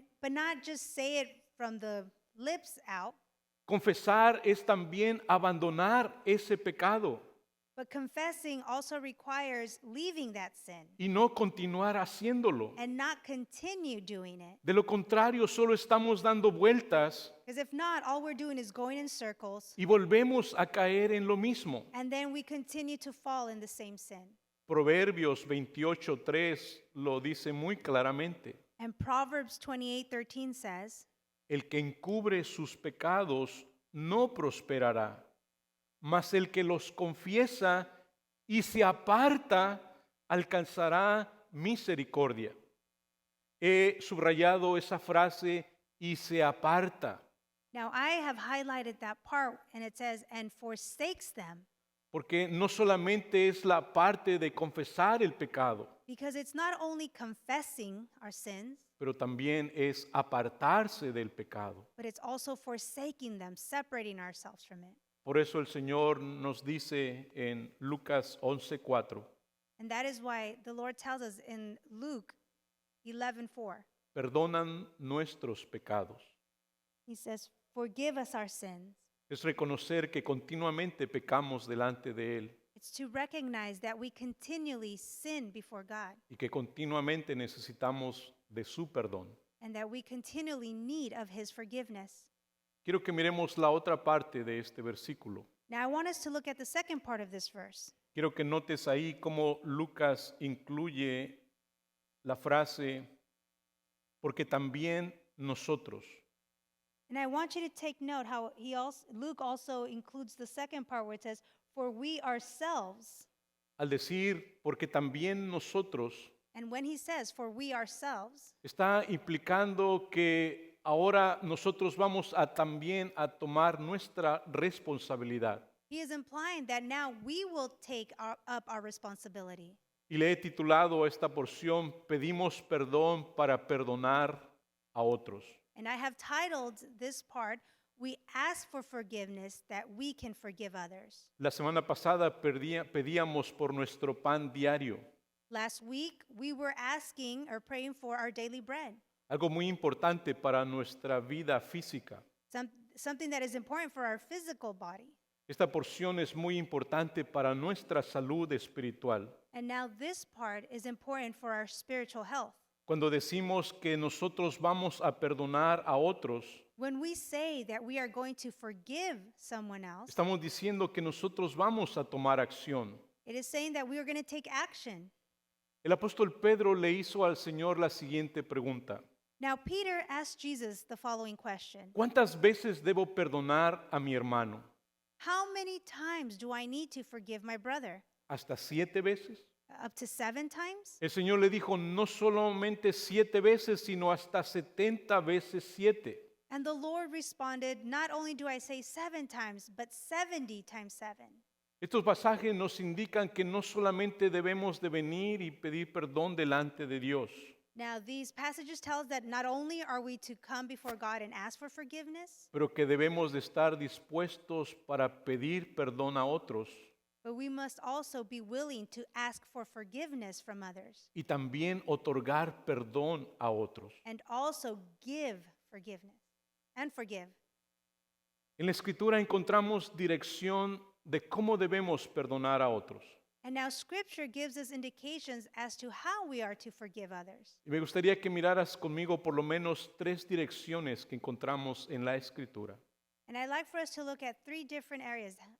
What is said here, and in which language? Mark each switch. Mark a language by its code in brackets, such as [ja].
[en] but not just say it from the lips out, [es] Confesar es también abandonar ese pecado [en] but confessing also requires leaving that sin [es] y no continuar haciéndolo. [en] and not continue doing it. [es] De lo contrario, solo estamos dando vueltas [en] Because if not, all we're doing is going in circles, [es] y volvemos a caer en lo mismo. [en] and then we continue to fall in the same sin. [es] Proverbios 28:3 lo dice muy claramente. [en] And Proverbs 28:13 says, [es] El que encubre sus pecados no prosperará, mas el que los confiesa y se aparta alcanzará misericordia. He subrayado esa frase, y se aparta, [en] now I have highlighted that part, and it says, and forsakes them, [es] porque no solamente es la parte de confesar el pecado, [en] because it's not only confessing our sins, [es] pero también es apartarse del pecado. [en] but it's also forsaking them, separating ourselves from it. [es] Por eso el Señor nos dice en Lucas 11:4, [en] And that is why the Lord tells us in Luke 11:4, [es] perdonan nuestros pecados. [en] he says, forgive us our sins. [es] Es reconocer que continuamente pecamos delante de Él [en] It's to recognize that we continually sin before God [es] y que continuamente necesitamos de su perdón. [en] and that we continually need of his forgiveness. [es] Quiero que miremos la otra parte de este versículo. [en] Now I want us to look at the second part of this verse. [es] Quiero que notes ahí cómo Lucas incluye la frase, porque también nosotros. [en] And I want you to take note how Luke also includes the second part where it says, for we ourselves. [es] Al decir, porque también nosotros, [en] And when he says, for we ourselves, [es] está implicando que ahora nosotros vamos a también a tomar nuestra responsabilidad. [en] he is implying that now we will take up our responsibility. [es] Y le he titulado a esta porción, pedimos perdón para perdonar a otros. [en] And I have titled this part, we ask for forgiveness that we can forgive others. [es] La semana pasada pedíamos por nuestro pan diario, [en] Last week, we were asking or praying for our daily bread, [es] algo muy importante para nuestra vida física. [en] something that is important for our physical body. [es] Esta porción es muy importante para nuestra salud espiritual. [en] And now this part is important for our spiritual health. [es] Cuando decimos que nosotros vamos a perdonar a otros, [en] When we say that we are going to forgive someone else, [es] estamos diciendo que nosotros vamos a tomar acción. [en] it is saying that we are going to take action. [es] El apóstol Pedro le hizo al Señor la siguiente pregunta: [en] Now, Peter asked Jesus the following question: [es] ¿cuántas veces debo perdonar a mi hermano? [en] how many times do I need to forgive my brother? [es] ¿Hasta 7 veces? [en] Up to 7 times? [es] El Señor le dijo, no solamente 7 veces, sino hasta 70 veces 7. [en] And the Lord responded, not only do I say 7 times, but 70 times 7. [es] Estos pasajes nos indican que no solamente debemos de venir y pedir perdón delante de Dios, [en] Now, these passages tell us that not only are we to come before God and ask for forgiveness, [es] pero que debemos de estar dispuestos para pedir perdón a otros [en] but we must also be willing to ask for forgiveness from others [es] y también otorgar perdón a otros. [en] and also give forgiveness and forgive. [es] En la Escritura encontramos dirección de cómo debemos perdonar a otros. [en] And now Scripture gives us indications as to how we are to forgive others. [es] Y me gustaría que miraras conmigo por lo menos 3 direcciones que encontramos en la Escritura. [en] And I'd like for us to look at 3 different areas.